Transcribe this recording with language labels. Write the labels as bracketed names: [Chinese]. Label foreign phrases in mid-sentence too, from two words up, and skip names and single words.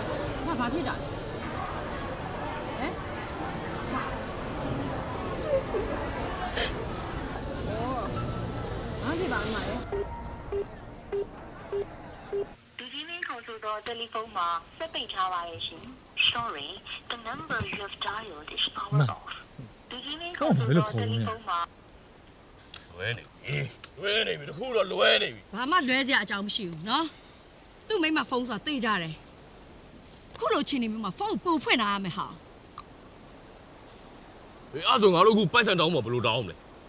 [Burmese] ဘာဖြစ်တာလဲဟမ်အော်ဘာဖြစ်ပါမလဲ ဒီဒီမင်းခေါ်ဆိုတော့တယ်လီဖုန်းမှာစက်ပိတ်ထားပါရဲ့ရှင် [English] Sorry the number you have dialed is power off [Burmese] ဒီဒီမင်းခေါ်ဆိုတော့တယ်လီဖုန်းမှာ လွဲနေပြီတခုတော့လွဲနေပြီ ဘာမှလွဲစရာအကြောင်းမရှိဘူးနော်သူ့မိမဖုန်းဆိုတာသိကြတယ်ခုလိုချင်းနေမျိုးမှာဖုန်းကိုပူဖွင့်လာရမယ်ဟာ အေးအဲ့ဆိုငါတို့အခုပိုက်ဆံတောင်းမှာဘယ်လိုတောင်းမလဲ